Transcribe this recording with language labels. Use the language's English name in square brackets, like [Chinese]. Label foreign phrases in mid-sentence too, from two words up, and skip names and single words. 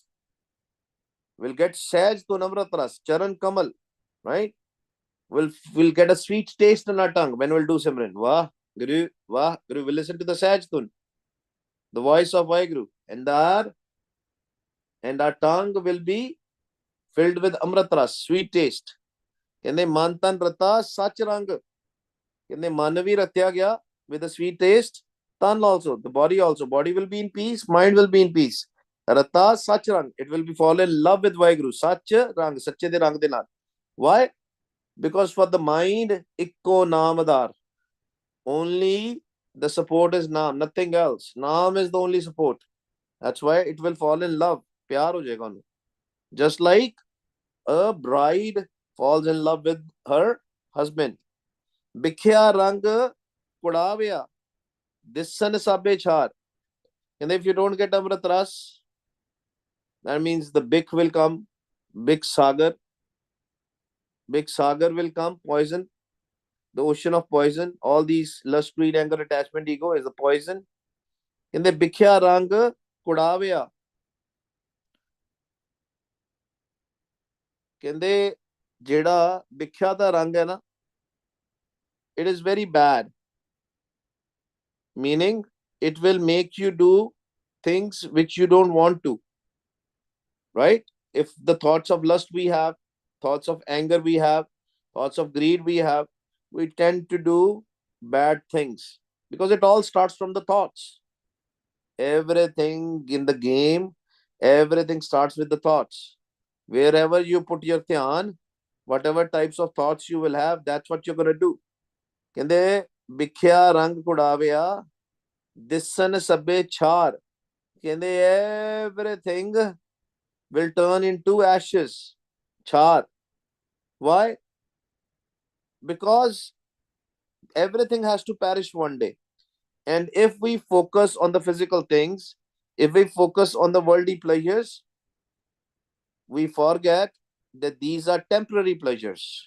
[English] We'll get Saj to [Punjabi] ਅੰਮ੍ਰਿਤ ਰਸ, ਚਰਨ ਕਮਲ, [English] right? We'll get a sweet taste in our tongue when we'll do Simran. Wah, Guru. We'll listen to the Saj Tun, the voice of Vaiguru. And our tongue will be filled with [Punjabi] ਅੰਮ੍ਰਿਤ ਰਸ, [English] sweet taste. [Punjabi] ਕਹਿੰਦੇ ਮਨ ਤਨ ਰਤਾ ਸੱਚ ਰੰਗ ਕਹਿੰਦੇ ਮਨ ਵੀ ਰਤਿਆ ਗਿਆ [English] with a sweet taste. Tan also, the body will be in peace, mind will be in peace. [Punjabi] ਰਤਾ ਸੱਚ ਰੰਗ, [English] it will be fall in love with Vaiguru. [Punjabi] ਸੱਚ ਰੰਗ, ਸੱਚੇ ਦੇ ਰੰਗ ਦੇ ਨਾਲ. [English] Why? Because for the mind, [Punjabi] ਇੱਕੋ ਨਾਮਾਧਾਰ. [English] Only the support is Naam, nothing else. Naam is the only support. That's why it will fall in love. [Hindi] प्यार हो जाएगा. [English] Just like a bride falls in love with her husband. [Punjabi] ਬਿਖਿਆ ਰੰਗ ਕੂੜਾਵਿਆ. ਦਿਸਨ ਸਭੇ ਛਾਰ. [English] And if you don't get [Punjabi] ਅੰਮ੍ਰਿਤ ਰਸ, [English] that means the big will come, big sagar. Big sagar will come, poison, the ocean of poison. All these lust, greed, anger, attachment, ego is the poison. In the [Punjabi] ਬਿਖਿਆ ਰੰਗ ਕੂੜਾਵਿਆ. ਕਹਿੰਦੇ ਜਿਹੜਾ ਵਿਖਿਆ ਦਾ ਰੰਗ ਹੈ ਨਾ, [English] it is very bad, meaning it will make you do things which you don't want to, right? If the thoughts of lust we have, thoughts of anger we have, thoughts of greed we have, we tend to do bad things because it all starts from the thoughts. Everything in the game, everything starts with the thoughts. Wherever you put your dhyan, whatever types of thoughts you will have, that's what you're going to do. [Punjabi] ਕਹਿੰਦੇ ਵਿਖਿਆ ਰੰਗ ਕੁੜਾਵਿਆ ਦਿਸਨ ਸਭੇ ਛਾਰ. [English] ਕਹਿੰਦੇ everything will turn into ashes. Char. Why? Because everything has to perish one day. And if we focus on the physical things, if we focus on the worldly pleasures, we forget that these are temporary pleasures.